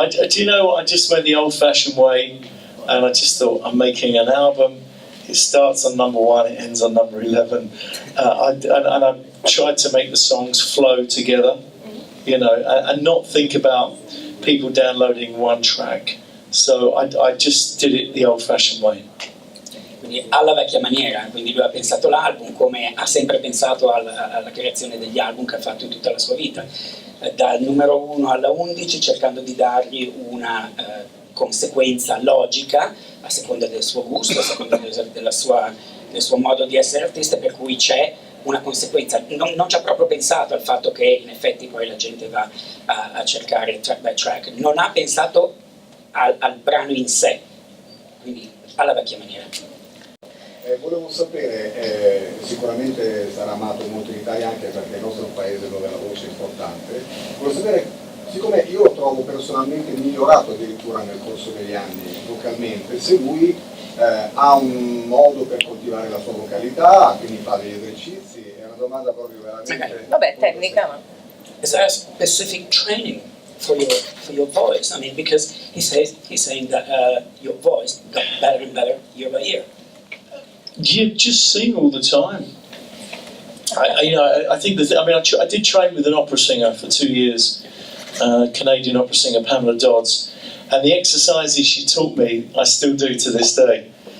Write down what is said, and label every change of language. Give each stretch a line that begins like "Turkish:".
English: Do you know what? I just went the old-fashioned way, and I just thought, I'm making an album. It starts on number 1, it ends on number 11. And I tried to make the songs flow together, you know, and not think about people downloading one track. So I just did it the old-fashioned way.
Italian: Quindi alla vecchia maniera, quindi lui ha pensato l'album come ha sempre pensato alla creazione degli album che ha fatto in tutta la sua vita, dal numero 1 alla 11, cercando di dargli una conseguenza logica a seconda del suo gusto, a seconda del suo modo di essere artista, per cui c'è una conseguenza. Non ci ha proprio pensato al fatto che in effetti poi la gente va a cercare
English: track by track,
Italian: non ha pensato al brano in sé, quindi alla vecchia maniera. Volevo sapere, sicuramente sarà amato molto in Italia anche perché il nostro è un paese dove la voce è importante. Volevo sapere, siccome io lo trovo personalmente migliorato addirittura nel corso degli anni vocalmente, se lui ha un modo per coltivare la sua vocalità, quindi fa degli esercizi, è una domanda proprio veramente... Vabbè, tecnica, ma...
English: Is there a specific training for your voice? I mean, because he's saying that your voice got better and better year by year. You just sing all the time. I think I did train with an opera singer for 2 years, Canadian opera singer Pamela Dodds, and the exercises she taught me I still do to this day.